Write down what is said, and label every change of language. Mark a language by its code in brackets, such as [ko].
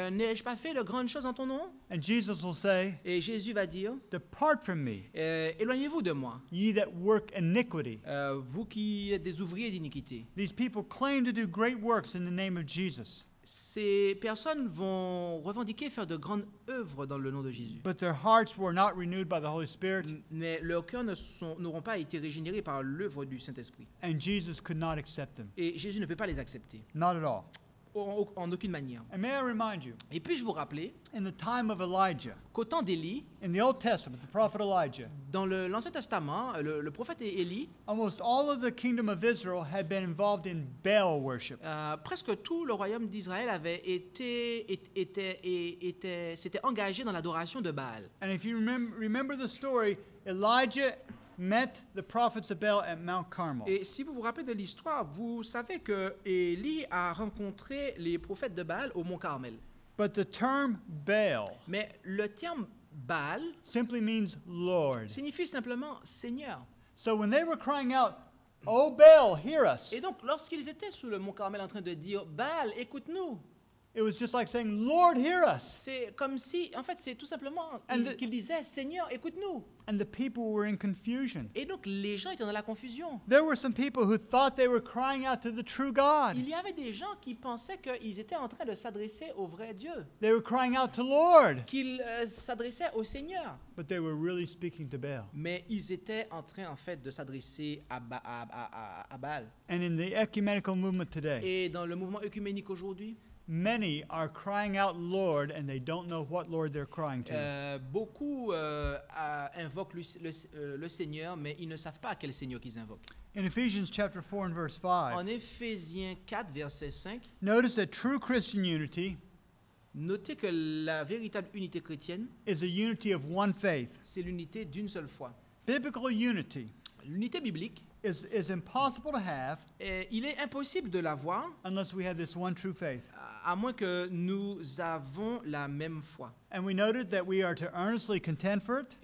[fr] n'ai-je pas fait de grandes choses en ton nom? [en] And Jesus will say, [fr] Et Jésus va dire, [en] depart from me, [fr] éloignez-vous de moi, [en] ye that work iniquity. [fr] vous qui êtes des ouvriers d'iniquité. [en] These people claim to do great works in the name of Jesus, [fr] Ces personnes vont revendiquer faire de grandes œuvres dans le nom de Jésus. [en] but their hearts were not renewed by the Holy Spirit, [fr] Mais leurs cœurs n'auront pas été régénérés par l'œuvre du Saint-Esprit. [en] and Jesus could not accept them. [fr] Et Jésus ne peut pas les accepter, [en] Not at all. [fr] en aucune manière. [en] And may I remind you, [fr] Et puis-je vous rappeler [en] in the time of Elijah, [fr] qu'au temps d'Élie, [en] in the Old Testament, the prophet Elijah, [fr] dans l'Ancien Testament, le prophète Élie, [en] almost all of the kingdom of Israel had been involved in Baal worship. [fr] presque tout le royaume d'Israël s'était engagé dans l'adoration de Baal. [en] And if you remember the story, Elijah met the prophets of Baal at Mount Carmel. [fr] Et si vous vous rappelez de l'histoire, vous savez que Élie a rencontré les prophètes de Baal au mont Carmel. [en] But the term Baal [fr] Mais le terme Baal [en] simply means Lord. [fr] signifie simplement Seigneur. [en] So when they were crying out, "Oh Baal, hear us," [fr] Et donc, lorsqu'ils étaient sous le mont Carmel en train de dire Baal, écoute-nous, [en] it was just like saying, "Lord, hear us." [fr] c'est comme si, en fait, c'est tout simplement [en] And [fr] qu'ils disaient Seigneur, écoute-nous. [en] And the people were in confusion. [fr] Et donc, les gens étaient dans la confusion. [en] There were some people who thought they were crying out to the true God. [fr] Il y avait des gens qui pensaient qu'ils étaient en train de s'adresser au vrai Dieu, [en] They were crying out to Lord, [fr] qu'ils s'adressaient au Seigneur. [en] but they were really speaking to Baal. [fr] Mais ils étaient en train, en fait, de s'adresser à Baal. [en] And in the ecumenical movement today, [fr] Et dans le mouvement œcuménique aujourd'hui, [en] many are crying out, Lord, and they don't know what Lord they're crying to. [fr] Beaucoup invoquent le Seigneur, mais ils ne savent pas quel Seigneur qu'ils invoquent. [en] In Ephesians chapter 4 and verse 5, [fr] En Éphésiens 4, verset 5, [en] notice that true Christian unity [fr] notez que la véritable unité chrétienne, [en] is a unity of one faith. [fr] c'est l'unité d'une seule foi. [en] Biblical unity [fr] L'unité biblique, [en] is impossible to have [fr] il est impossible de l'avoir [en] unless we have this one true faith. [fr] à moins que nous avons la même foi. [en] And we noted that we are to earnestly contend for it,